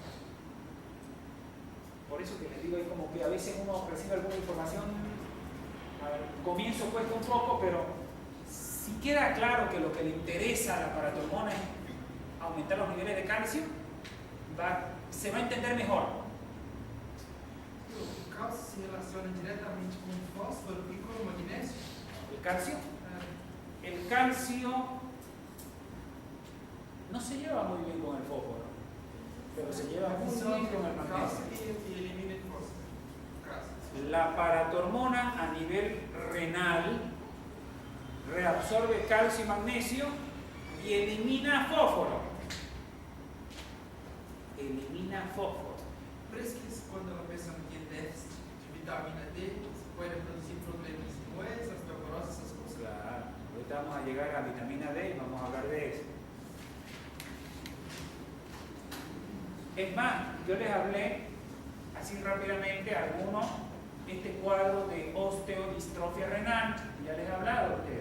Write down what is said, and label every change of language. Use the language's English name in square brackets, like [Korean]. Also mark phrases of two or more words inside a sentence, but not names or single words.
[Spanish] Por eso que les digo, es como que a veces uno recibe alguna información, al comienzo cuesta un poco, pero si queda claro que lo que le interesa a la paratormona es aumentar los niveles de calcio, se va a entender mejor. [Portuguese] O cálcio se relaciona diretamente com o fósforo e com o magnésio? [Spanish] ¿El calcio? El calcio no se lleva muy bien con el fósforo, pero se lleva muy bien con el magnesio. [Portuguese] E elimina o fósforo. Cálcio. [Spanish] La paratormona a nivel renal reabsorbe calcio y magnesio y elimina fósforo. Elimina fósforo. [Portuguese] Por isso que quando a pessoa tem déficit de vitamina D, pode produzir problemas como essa, osteoporose, essas coisas. [Spanish] Claro, ahorita vamos a llegar a vitamina D y vamos a hablar de eso. Es más, yo les hablé así rápidamente algunos, este cuadro de osteodistrofia renal, ya les he hablado a ustedes.